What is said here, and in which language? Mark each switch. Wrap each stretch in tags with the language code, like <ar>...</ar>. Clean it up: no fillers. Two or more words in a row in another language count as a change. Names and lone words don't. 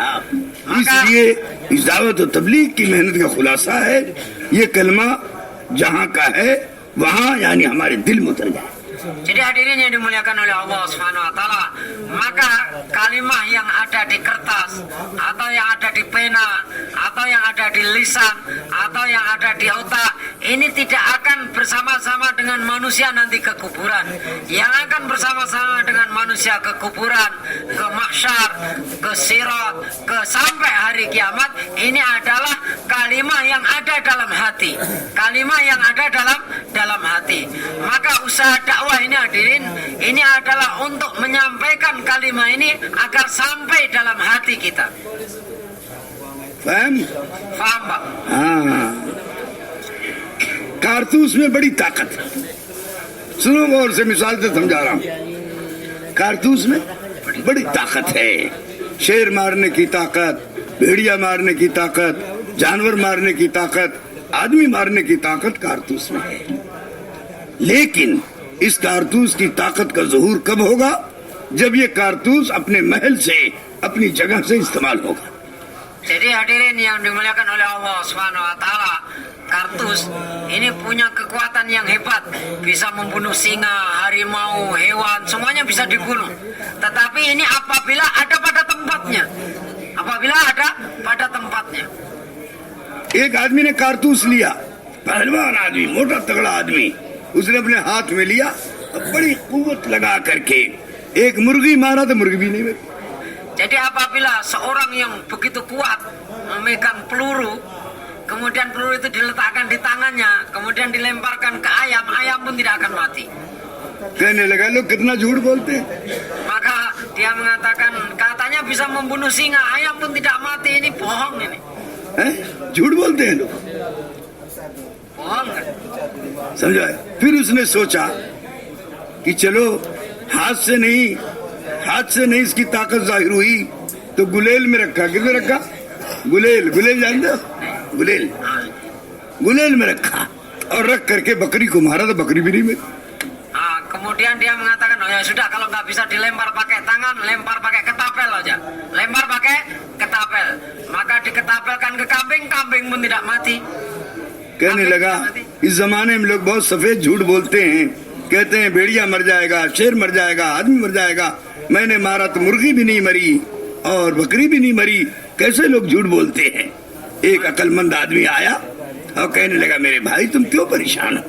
<hi>इसलिए इस दावत और तबलीग की मेहनत का खुलासा है ये कलमा जहाँ का है वहाँ यानी हमारे दिल में उतर जाए।</hi> <id>Jadi hadirin yang dimuliakan oleh Allah</id> <ar>سبحانه وتعالى,</ar> <id>maka kalimah yang ada di kertas atau yang ada di pena atau yang ada di lisan atau yang ada di otak ini tidak akan bersama-sama dengan manusia nanti ke kuburan. Yang akan bersama-sama dengan manusia ke kuburan, ke mahsyar, ke sirat, ke sampai hari kiamat, ini adalah kalimah yang ada dalam hati. Kalimah yang ada dalam hati. Maka usaha dakwah ini hadirin, ini adalah untuk menyampaikan kalimah ini agar sampai dalam hati kita.</id> <hi>फहम</hi> <id>Faham, Pak?</id> <hi>हाँ, कारतूस में बड़ी ताकत है। सुनो गौर से, मिसाल से समझा रहा हूं। कारतूस में बड़ी ताकत है। शेर मारने की ताकत, भेड़िया मारने की ताकत, जानवर मारने की ताकत, आदमी मारने की ताकत कारतूस में है। लेकिन इस कारतूस की ताकत का ज़हूर कब होगा? जब ये कारतूस अपने महल से, अपनी जगह से इस्तेमाल होगा।</hi> <id>Jadi hadirin yang dimuliakan oleh Allah</id> <ar>سبحانه وتعالى,</ar> <id>kartus ini punya kekuatan yang hebat, bisa membunuh singa, harimau, hewan, semuanya bisa dibunuh. Tetapi ini apabila ada pada tempatnya. Apabila ada pada tempatnya.</id> <hi>एक आदमी ने कारतूस लिया, पहलवान आदमी, मोटा तगड़ा आदमी, उसने अपने हाथ में लिया, बड़ी कुव्वत लगा करके एक मुर्गी मारा तो मुर्गी भी नहीं मरी।</hi> <id>Jadi apabila seorang yang begitu kuat memegang peluru, kemudian peluru itu diletakkan di tangannya, kemudian dilemparkan ke ayam, ayam pun tidak akan mati.</id> <hi>कहने लगा लोग कितना झूठ बोलते हैं।</hi> <id>Maka dia mengatakan katanya bisa membunuh singa, ayam pun tidak mati, ini bohong ini.</id> <hi>हैं? झूठ बोलते हैं लोग,</hi> <id>Bohong kan?</id> <hi>समझा? फिर उसने सोचा कि चलो हाथ से नहीं इसकी ताकत जाहिर हुई तो गुलेल में रखा। किसमें रखा? गुलेल जानते हो? गुलेल में रखा और रख करके बकरी को मारा तो बकरी भी नहीं मरी।</hi> <id>Kemudian dia mengatakan, oh ya sudah, kalau nggak bisa dilempar pakai tangan, lempar pakai ketapel aja. Lempar pakai ketapel. Maka diketapelkan ke kambing, kambing pun tidak mati.</id> <hi>कहने लगा इस जमाने में लोग बहुत सफेद झूठ बोलते हैं, कहते हैं भेड़िया मर जाएगा, शेर मर जाएगा, आदमी मर जाएगा, मैंने मारा तो मुर्गी भी नहीं मरी और बकरी भी नहीं मरी। कैसे लोग झूठ बोलते हैं? एक अक्लमंद आदमी आया और कहने लगा मेरे भाई तुम क्यों परेशान हो?</hi>